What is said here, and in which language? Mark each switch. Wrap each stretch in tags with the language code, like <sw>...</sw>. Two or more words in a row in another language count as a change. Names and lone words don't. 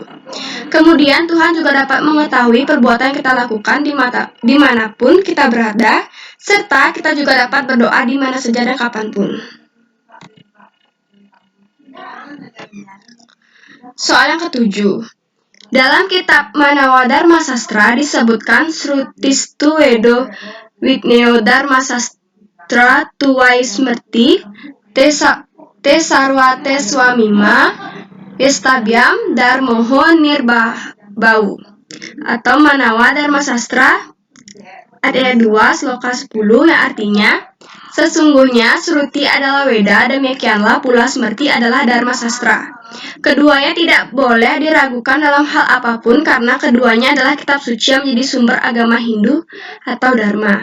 <id>Kemudian Tuhan juga dapat mengetahui perbuatan yang kita lakukan dimanapun kita berada, serta kita juga dapat berdoa di mana saja dan kapanpun. Soal yang ketujuh. Dalam kitab Manawadharma Sastra disebutkan</id> <sa>Srutistu Wedo Wigneo Dharma Sastra Tuwai Smrti Te Sarwate Swamima Yestabyam Dharmoho Nirbau,</sa> <id>atau Manawadharma Sastra ayat 2 sloka 10, yang artinya sesungguhnya Sruti adalah Weda, demikianlah pula Smrti adalah Dharma Sastra. Keduanya tidak boleh diragukan dalam hal apapun karena keduanya adalah kitab suci yang menjadi sumber agama Hindu atau Dharma.</id>